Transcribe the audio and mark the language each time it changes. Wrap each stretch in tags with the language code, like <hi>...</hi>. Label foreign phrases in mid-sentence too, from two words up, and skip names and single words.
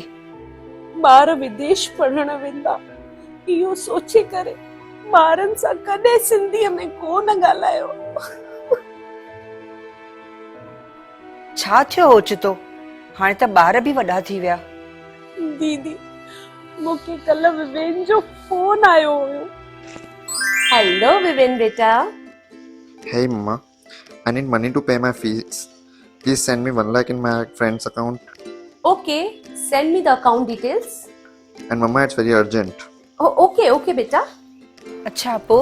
<sd>ॿार विदेश पढ़ण वेंदा, इहो सोचे करे ॿारनि सां कॾहिं सिंधीअ में कोन ॻाल्हायो। छा थियो ओचितो? हाणे त ॿार बि वॾा थी विया। दीदी मूंखे कल्ह विवेन जो फोन आयो हुयो।</sd> <en>Hello, Viven beta. Hey Mama, I need money to pay my fees. Please send me 1 lakh in my friend's account. Okay, send me the account details. And Mama, it's very urgent. Oh, okay, beta.</en> <sd>अच्छा अपो,</sd>